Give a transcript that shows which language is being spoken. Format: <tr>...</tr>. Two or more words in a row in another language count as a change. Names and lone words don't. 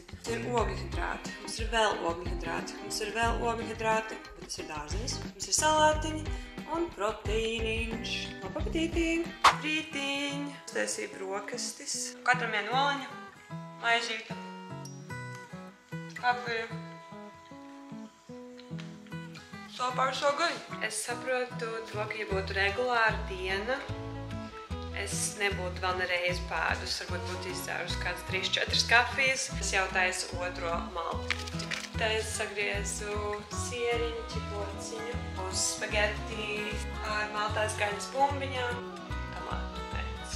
<lv>Mums ir ogļhidrāti, mums ir vēl ogļhidrāti, mums ir vēl ogļhidrāti, bet tas ir dārzenis, mums ir salātiņi un proteīniņš. Labu apetīti! Rītiņ! Uztaisīju brokastis. Katram viena oliņa, maizīte, kafija.</lv> <en>So far so good.</en> <lv>Es saprotu to, ka ja būtu regulāra diena, es nebūtu vēl nereiz pēdus, varbūt būtu izdzērus kāds 3-4 kafijas. Es jau taisu otro maltīti. Te es sagriezu sieriņu, ķiplociņu, uz spageti ar maltās gaļas bumbiņām, tomātu mērci.</lv>